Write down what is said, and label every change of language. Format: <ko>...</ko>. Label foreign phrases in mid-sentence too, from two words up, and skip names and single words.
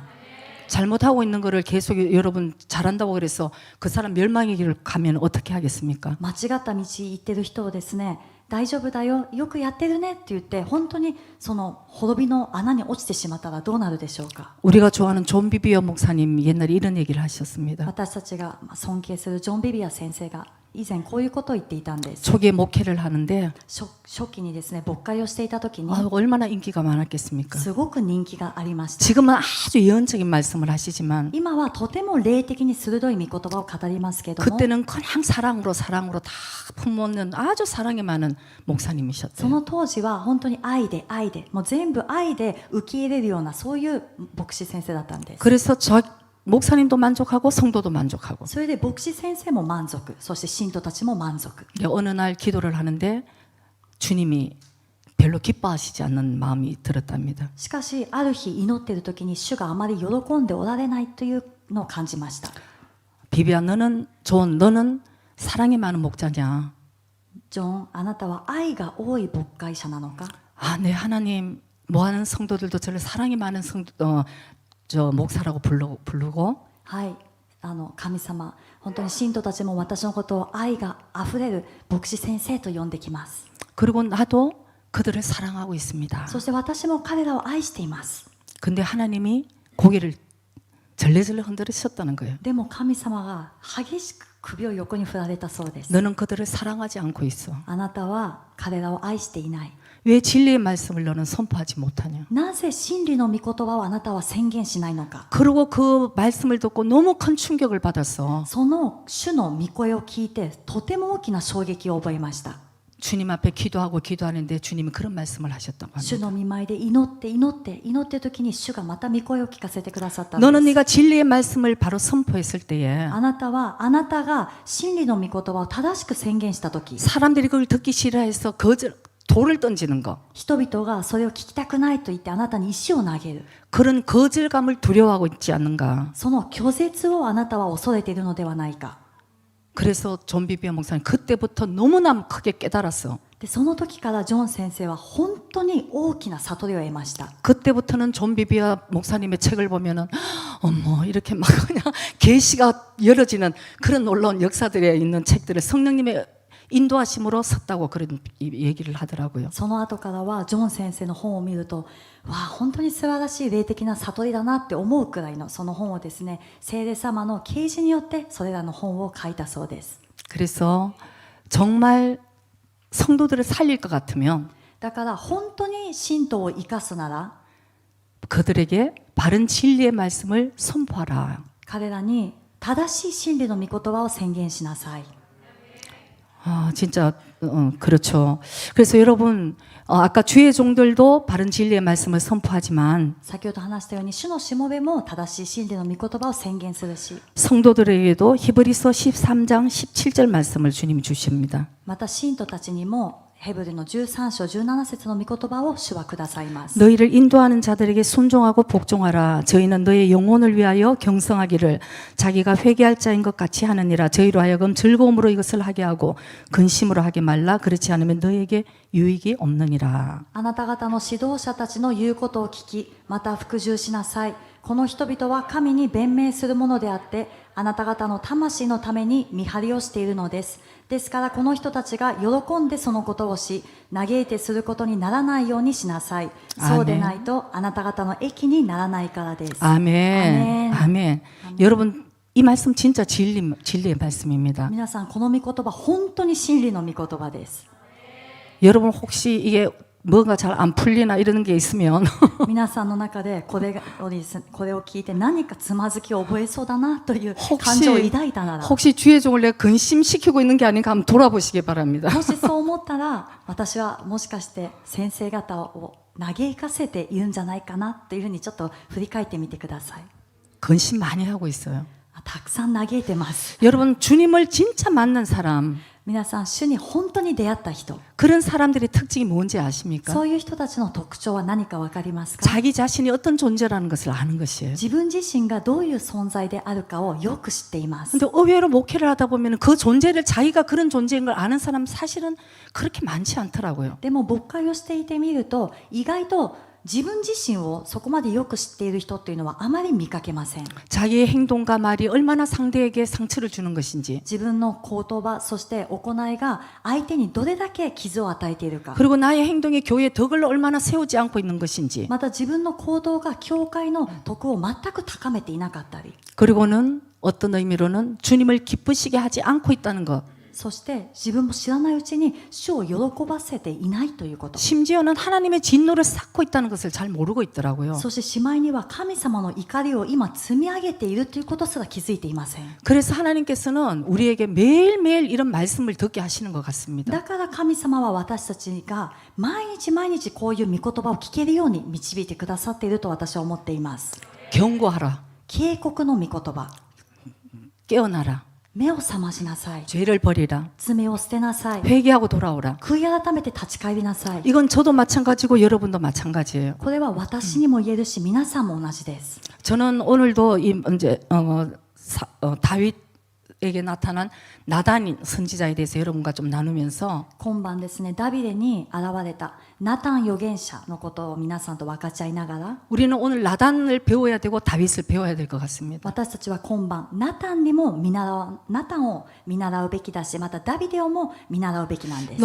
<ko>잘못하고 있는 거를 계속 여러분 잘한다고 그래서 그 사람 멸망의 길을 가면 어떻게 하겠습니까?</ko> <ja>間違った道行ってる人をですね、大丈夫だよ、よくやってるねって言って本当にその滅びの穴に落ちてしまったらどうなるでしょうか。</ja> <ko>우리가 좋아하는 존 비비어 목사님 옛날에 이런 얘기를 하셨습니다.</ko> <ja>私たちが尊敬するジョン・ビビア先生が以前こういうことを言っていたんです。</ja> <ko>초기에 목회를 하는데</ko> <ja>初期にですね、牧会をしていた時に</ja> <ko>얼마나 인기가 많았겠습니까?</ko> <ja>すごく人気がありました。</ja> <ko>지금은 아주 예언적인 말씀을 하시지만</ko> <ja>今はとても霊的に鋭い御言葉を語りますけども、</ja> <ko>그때는 그냥 사랑으로 다 품어놓는 아주 사랑이 많은</ko> <ja>そ</ja> <ko>목사님이셨대요.</ko> <ja>の当時は本当に愛でもう全部愛で受け入れるようなそういう牧師先生だったんです。</ja> <ko>그래서 저 목사님도 만족하고 성도도 만족하고</ko> <ja>それで牧師先生も満足、そして信徒たちも満足。</ja> <ko>어느 날 기도를 하는데 주님이 별로 기뻐하시지 않는 마음이 들었답니다.</ko> <ja>しかしある日祈っている時に主があまり喜んでおられないというのを感じました。</ja> <ko>비비야 너는 사랑이 많은 목자냐?</ko> <ja>ジョン、あなたは愛が多い牧会者なのか。</ja> <ko>아, 네 하나님 뭐하는 성도들도 저를 사랑이 많은 저 목사라고 부르고</ko> <ja>はい、神様、本当に信徒たちも私のことを愛があふれる牧師先生と呼んできます。</ja> <ko>그리고 나도 그들을 사랑하고 있습니다.</ko> <ja>そして私も彼らを愛しています。</ja> <ko>근데 하나님이 고개를 절레절레 흔들으셨다는 거예요.</ko> <ja>でも神様が激しく首を横に振られたそうです。</ja> <ko>너는 그들을 사랑하지 않고 있어.</ko> <ja>あなたは彼らを愛していない。</ja> <ko>왜 진리의 말씀을 너는 선포하지 못하냐?</ko> <ja>なぜ真理の御言葉をあなたは宣言しないのか。</ja> <ko>그리고 그 말씀을 듣고 너무 큰 충격을 받았어.</ko> <ja>その主の御声を聞いてとても大きな衝撃を覚えました。</ja> <ko>주님 앞에 기도하는데 주님이 그런 말씀을 하셨다고</ko> <ja>主</ja> <ko>합니다.</ko> <ja>の御前で祈ってる時に主がまた御声を聞かせてくださったん</ja> <ko>너는</ko> <ja>です。</ja> <ko>네가 진리의 말씀을 바로 선포했을 때에</ko> <ja>あなたが真理の御言葉を正しく宣言した時、</ja> <ko>사람들이 그걸 듣기 싫어해서 돌을 던지는 거.</ko> <ja>人々がそれを聞きたくないと言ってあなたに石を投げる。</ja> <ko>그런 거절감을 두려워하고 있지 않는가?</ko> <ja>その拒絶をあなたは恐れているのではないか。</ja> <ko>그래서 존 비비어 목사님 그때부터 너무나 크게 깨달았어.</ko> <ja>でその時からジョン先生は本当に大きな悟りを得ました。</ja> <ko>그때부터는 존 비비어 목사님의 책을 보면은 어머 이렇게 막 그냥 계시가 열어지는 그런 놀라운 역사들에 있는 책들을 성령님의 인도하심으로 섰다고 그런 얘기를 하더라고요.</ko> <ja>その後からはジョン先生の本を見ると、わあ本当に素晴らしい霊的な悟りだなって思うくらいのその本をですね、聖霊様の啓示によってそれらの本を書いたそうです。</ja> <ko>그래서 정말 성도들을 살릴 것 같으면</ko> <ja>だから本当に信徒を生かすなら</ja> <ko>그들에게 바른 진리의 말씀을 선포하라.</ko> <ja>彼らに正しい真理の御言葉を宣言しなさい。</ja> <ko>아, 진짜 그렇죠. 그래서 여러분 아까 주의 종들도 바른 진리의 말씀을 선포하지만</ko> <ja>先ほど話したように主のしもべも正しい真理の御言葉を宣言するし、</ja> <ko>성도들에게도 히브리서 13장 17절 말씀을 주님이 주십니다.</ko> <ja>また信徒たちにもヘブルの13章17節の御言葉を主はくださいます。</ja> <ko>너희를 인도하는 자들에게 순종하고 복종하라. 저희는 너희의 영혼을 위하여 경성하기를 자기가 회개할 자인 것 같이 하느니라. 저희로 하여금 즐거움으로 이것을 하게 하고 근심으로 하게 말라. 그렇지 않으면 너희에게 유익이 없느니라.</ko> <ja>あなた方の指導者たちの言うことを聞き、また服従しなさい。この人々は神に弁明するものであって、あなた方の魂のために見張りをしているのです。ですからこの人たちが喜んでそのことをし、嘆いてすることにならないようにしなさい。そうでないとあなた方の益にならないからです。</ja> <ko>아멘. 아멘. 여러분 이 말씀 진짜 진리의 말씀입니다.</ko> <ja>皆さんこの御言葉本当に真理の御言葉です。</ja> <ko>여러분 혹시 이게 뭔가 잘 안 풀리나 이런 게 있으면</ko> <ja>皆さんの中でこれを聞いて何かつまずきを覚えそうだなという感情を抱いたなら、</ja> <ko>혹시 주의 종을 내가 근심시키고 있는 게 아닌가 한번 돌아보시기 바랍니다.</ko> <ja>もしそう思ったら私はもしかして先生方を嘆かせているんじゃないかなというふうにちょっと振り返ってみてください。</ja> <ko>근심 많이 하고 있어요.</ko> <ja>たくさん嘆いてます。</ja> <ko>여러분 주님을 진짜 만난 사람</ko> <ja>皆さん主に本当に出会った人、</ja> <ko>그런 사람들의 특징이 뭔지 아십니까?</ko> <ja>そういう人たちの特徴は何か分かりますか？</ja> <ko>자기 자신이 어떤 존재라는 것을 아는 것이에요.</ko> <ja>自分自身がどういう存在であるかをよく知っています。</ja> <ko>근데 의외로 목회를 하다 보면 그 존재를 자기가 그런 존재인 걸 아는 사람 사실은 그렇게 많지 않더라고요.</ko> <ja>でも牧会をしていてみると意外と自分自身をそこまでよく知っている人っていうのはあまり見かけません。</ja> <ko>자기의 행동과 말이 얼마나 상대에게 상처를 주는 것인지</ko> <ja>自分の言葉そして行いが相手にどれだけ傷を与えているか、</ja> <ko>그리고 나의 행동이 교회의 덕을 얼마나 세우지 않고 있는 것인지</ko> <ja>また自分の行動が教会の徳を全く高めていなかったり、</ja> <ko>그리고는 어떤 의미로는 주님을 기쁘시게 하지 않고 있다는 것</ko> <ja>そして自分も知らないうちに主を喜ばせていないということ、</ja> <ko>심지어는 하나님의 진노를 쌓고 있다는 것을 잘 모르고 있더라고요.</ko> <ja>そしてしまいには神様の怒りを今積み上げているということすら気づいていません。</ja> <ko>그래서 하나님께서는 우리에게 매일매일 이런 말씀을 듣게 하시는 것 같습니다.</ko> <ja>だから神様は私たちが毎日毎日こういう御言葉を聞けるように導いてくださっていると私は思っています。</ja> <ko>경고하라.</ko> <ja>警告の御言葉、</ja> <ko>깨어나라.</ko> <ja>目を覚ましなさい。</ja> <ko>죄를 버리라.</ko> <ja>罪を捨てなさい。</ja> <ko>회개하고 돌아오라.</ko> <ja>悔い改めて立ち返りなさい。</ja> <ko>이건 저도 마찬가지고 여러분도 마찬가지예요.</ko> <ja>これは私にも言えるし皆さんも同じです。</ja> <ko>저는 오늘도 이 이제 다윗에게 나타난 나단 선지자에 대해서 여러분과 좀 나누면서</ko> <ja>今晩ですね、ダビデに現れたナタン預言者のことを皆さんと分かち合いながら、</ja> <ko>우리는 오늘 나단을 배워야 되고 다윗을 배워야 될 것 같습니다.</ko> <ja>私たちは今晩ナタンを見習うべきだし、またダビデをも見習うべきなんです。</ja>